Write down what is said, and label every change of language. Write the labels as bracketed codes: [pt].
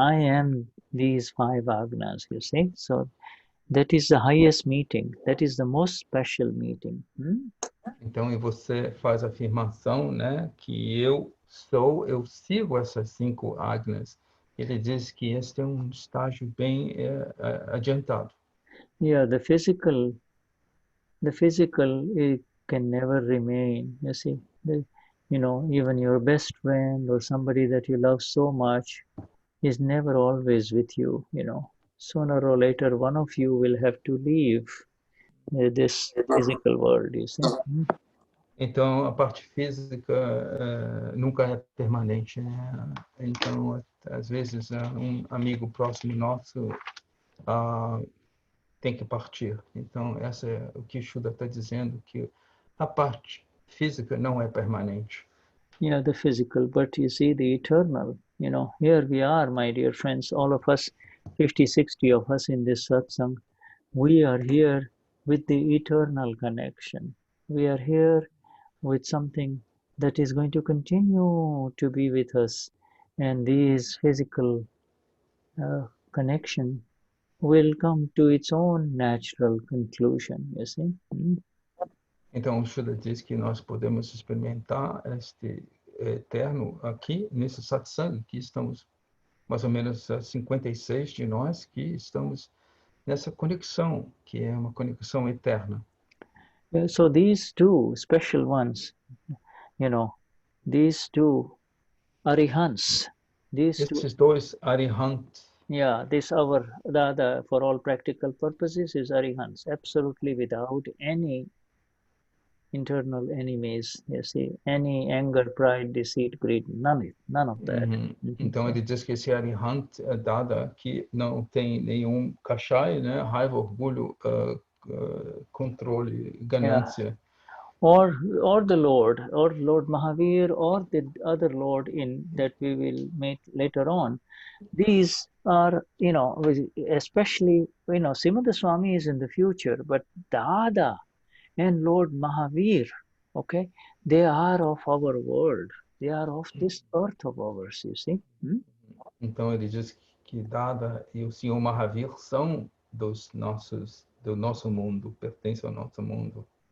[en] I am these 5 agnas, you see. So that is the highest meeting. That is the most special meeting. [pt] Então, e você faz a afirmação, né, que eu sigo essas 5 agnas. Ele diz que este é um estágio bem adiantado. [en] Yeah, the physical it can never remain, you see. Even your best friend or somebody that you love so much is never always with you, Sooner or later, one of you will have to leave this physical world, you see. [pt] Então, a parte física nunca é permanente, né? Então, às vezes, um amigo próximo nosso tem que partir. Então, essa é o que Shuddha está dizendo, que a parte física não é permanente. [en] Yeah, the physical, but you see the eternal. Here we are, my dear friends, all of us, 50, 60 of us in this satsang. We are here with the eternal connection. We are here with something that is going to continue to be with us. And this physical connection will come to its own natural conclusion, you see. [pt] Então, o Shuddha diz que nós podemos experimentar este eterno aqui, nesse satsang, que estamos mais ou menos 56 de nós, que estamos nessa conexão, que é uma conexão eterna. [en] So these 2 special ones, these 2 arihants, [pt] Esses 2 arihants. [en] Yeah, for all practical purposes is arihants, absolutely without any internal enemies, you see, any anger, pride, deceit, greed, none of that. [pt] Então ele diz que esse arihant é Dada, que não tem nenhum kashai, né? Raiva, orgulho, controle, ganância. [en] Or the Lord Mahavir, or the other Lord that we will meet later on. These are, especially, Simada Swami is in the future, but Dada and Lord Mahavir, okay, they are of our world. They are of this earth of ours, you see. [pt] Então ele diz que Dada e o Senhor Mahavir são do nosso mundo, pertencem ao nosso mundo.